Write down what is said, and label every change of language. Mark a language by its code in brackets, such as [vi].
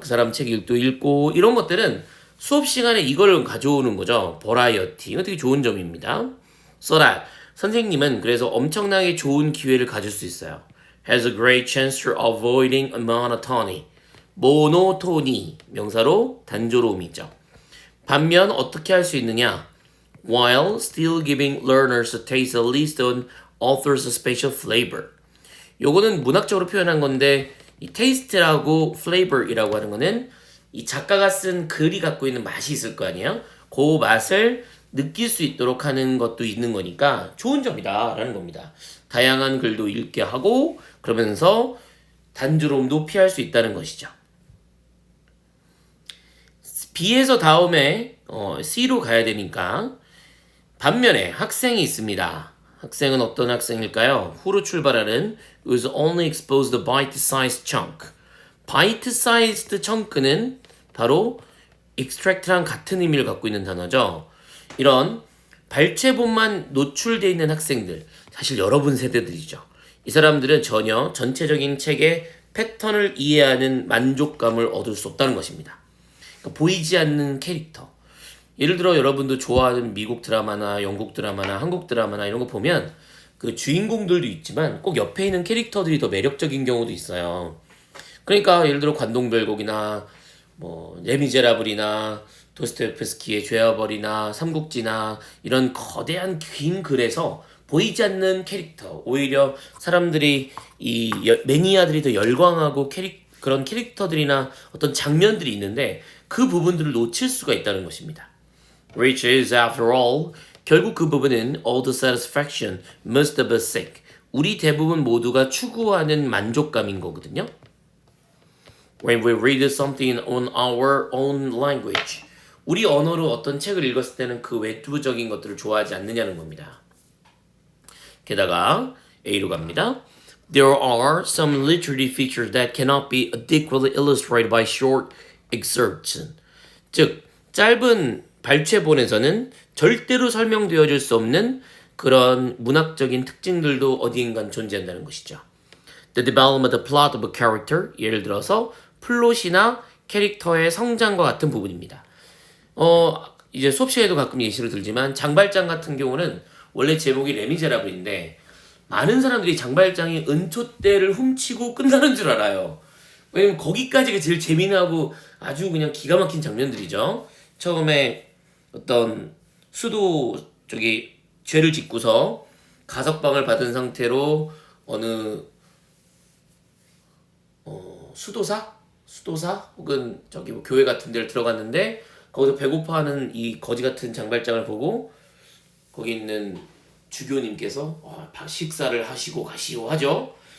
[ko] 그 사람 책도 읽고 이런 것들은 수업 시간에 이걸 가져오는 거죠. 버라이어티. 이거 되게 좋은 점입니다. 써라. 선생님은 그래서 엄청나게 좋은 기회를 가질 수 있어요. [en] Has a great chance to avoiding monotony. [ko] 모노토니 명사로 단조로움이죠. 반면 어떻게 할 수 있느냐? [en] While still giving learners a taste at least on author's special flavor. [ko] 요거는 문학적으로 표현한 건데 이 taste라고 flavor이라고 하는 거는 이 작가가 쓴 글이 갖고 있는 맛이 있을 거 아니에요? 그 맛을 느낄 수 있도록 하는 것도 있는 거니까 좋은 점이다 라는 겁니다. 다양한 글도 읽게 하고 그러면서 단조로움도 피할 수 있다는 것이죠. B에서 다음에 C로 가야 되니까 반면에 학생이 있습니다. 학생은 어떤 학생일까요? 후로 출발하는 [en] was only exposed to bite-sized chunk. [ko] bite-sized chunk는 바로 extract랑 같은 의미를 갖고 있는 단어죠. 이런 발췌본만 노출되어 있는 학생들, 사실 여러분 세대들이죠. 이 사람들은 전혀 전체적인 책의 패턴을 이해하는 만족감을 얻을 수 없다는 것입니다. 그러니까 보이지 않는 캐릭터. 예를 들어 여러분도 좋아하는 미국 드라마나 영국 드라마나 한국 드라마나 이런 거 보면 그 주인공들도 있지만 꼭 옆에 있는 캐릭터들이 더 매력적인 경우도 있어요. 그러니까 예를 들어 관동별곡이나 뭐 레미제라블이나 도스토옙스키의 죄와 벌이나 삼국지나 이런 거대한 긴 글에서 보이지 않는 캐릭터, 오히려 사람들이 이 매니아들이 더 열광하고 그런 캐릭터들이나 어떤 장면들이 있는데 그 부분들을 놓칠 수가 있다는 것입니다. [en] Which is, after all, [ko] 결국 그 부분은 [en] all the satisfaction most of us seek. [ko] 우리 대부분 모두가 추구하는 만족감인 거거든요. [en] When we read something on our own language. [ko] 우리 언어로 어떤 책을 읽었을 때는 그 외부적인 것들을 좋아하지 않느냐는 겁니다. 게다가 A로 갑니다. [en] There are some literary features that cannot be adequately illustrated by short excerpts. [ko] 즉, 짧은 발췌본에서는 절대로 설명되어질 수 없는 그런 문학적인 특징들도 어디인가 존재한다는 것이죠. [en] The development of the plot of a character, [ko] 예를 들어서 플롯이나 캐릭터의 성장과 같은 부분입니다. 이제 수업 시간에도 가끔 예시를 들지만 장발장 같은 경우는 원래 제목이 레미제라블인데 많은 사람들이 장발장이 은초대를 훔치고 끝나는 줄 알아요. 왜냐면 거기까지가 제일 재미나고 아주 그냥 기가 막힌 장면들이죠. 처음에 어떤 수도 쪽에 죄를 짓고서 가석방을 받은 상태로 어느 수도사 혹은 저기 뭐 교회 같은 데를 들어갔는데 거기서 배고파하는 이 거지 같은 장발장을 보고 거기 있는 주교님께서 식사를 하시고 가시오 하죠.